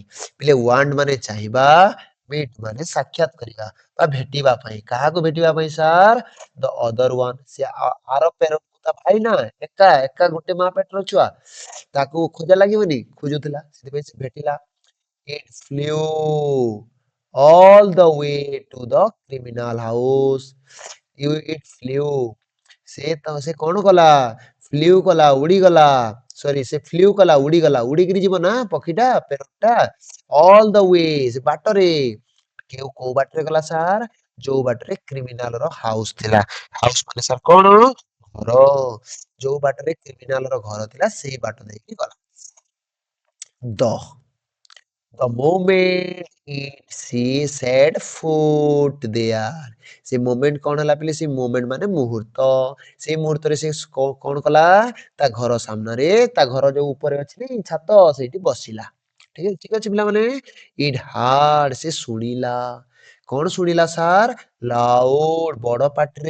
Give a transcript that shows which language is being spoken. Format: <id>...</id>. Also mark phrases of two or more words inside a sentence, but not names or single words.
<or>ପିଲେ ୱାଣ୍ଟ ମାନେ ଚାହିଁବା, ମିଟ୍ ମାନେ ସାକ୍ଷାତ କରିବା ବା ଭେଟିବା ପାଇଁ। କାହାକୁ ଭେଟିବା ପାଇଁ ସାର୍?</or> <en>the other one.</en> <or>ସେ ଆର ପ୍ୟାରୋଟ, ତା ଭାଇ ନା, ଏକା ଏକା ଗୋଟେ ମା ପେଟର ଛୁଆ, ତାକୁ ଖୋଜା ଲାଗିବନି? ଖୋଜୁଥିଲା, ସେଥିପାଇଁ ସେ ଭେଟିଲା।</or> <en>it flew all the way to the criminal house। It flew।</en> <or>ସେ କଣ କଲା? ଫ୍ଲିଉ କଲା, ଉଡିଗଲା। ସରି, ସେ ଫ୍ଲିଉ କଲା, ଉଡିଗଲା। ଉଡିକିରି ଯିବ ନା ପକ୍ଷୀଟା, ପ୍ୟାରୋଟଟା।</or> <en>all the way,</en> <or>ସେ ବାଟରେ। କୋଉ ବାଟରେ ଗଲା ସାର୍? ଯୋଉ ବାଟରେ କ୍ରିମିନାଲ ର ହାଉସ ଥିଲା। ହାଉସ ମାନେ ସାର୍ କଣ? ଘର। ଯୋଉ ବାଟରେ କ୍ରିମିନାଲ ର ଘର ଥିଲା ସେଇ ବାଟ ଦେଇକି ଗଲା।</or> <en>ଦ The moment she set foot there।</en> <or>ସେ ମୋମେଣ୍ଟ କଣ ହେଲା ପିଲେ? ସେ ମୋମେଣ୍ଟ ମାନେ ମୁହୂର୍ତ୍ତ। ସେଇ ମୁହୂର୍ତ୍ତରେ ସେ କଣ କଲା? ତା ଘର ସାମ୍ନାରେ, ତା ଘର ଯୋଉ ଉପରେ ଅଛି ନାଇଁ ଛାତ, ସେଇଠି ବସିଲା। ଠିକ ଅଛି ପିଲାମାନେ?</or> <en>it heard,</en> <or>ସେ ଶୁଣିଲା। କଣ ଶୁଣିଲା ସାର୍? ଲାଉଡ, ବଡ ପାଟିରେ।</or>